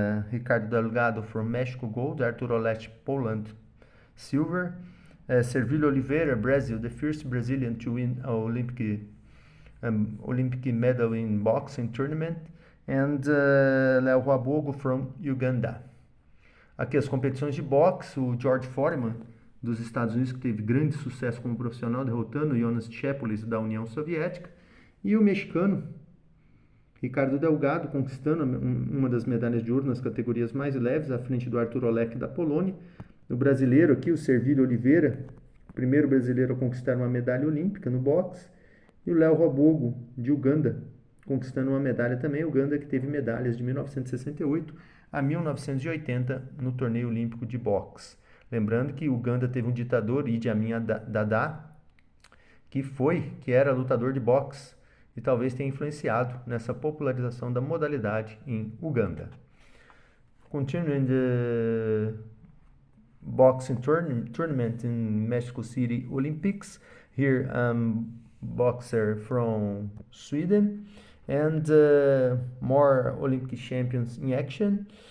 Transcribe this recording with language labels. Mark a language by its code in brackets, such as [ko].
[en] Ricardo Delgado from Mexico, gold, Artur Olek, Poland, silver. Servilho Oliveira, Brazil, the first Brazilian to win an Olympic medal in boxing tournament. And Léo Wabogo from Uganda. [pt] Aqui as competições de boxe, o George Foreman dos Estados Unidos, que teve grande sucesso como profissional, derrotando o Jonas Chepulis da União Soviética, e o mexicano Ricardo Delgado conquistando uma das medalhas de ouro nas categorias mais leves, à frente do Artur Olek da Polônia. O brasileiro aqui, o Servilho Oliveira, o primeiro brasileiro a conquistar uma medalha olímpica no boxe, e o Léo Wabogo de Uganda, conquistando uma medalha também. Uganda que teve medalhas de 1968 a 1980 no torneio olímpico de boxe. Lembrando que Uganda teve um ditador, Idi Amin Dada, que era lutador de boxe e talvez tenha influenciado nessa popularização da modalidade em Uganda. [en] Continuing the boxing tournament in Mexico City Olympics. Here boxer from Sweden, and more Olympic champions in action.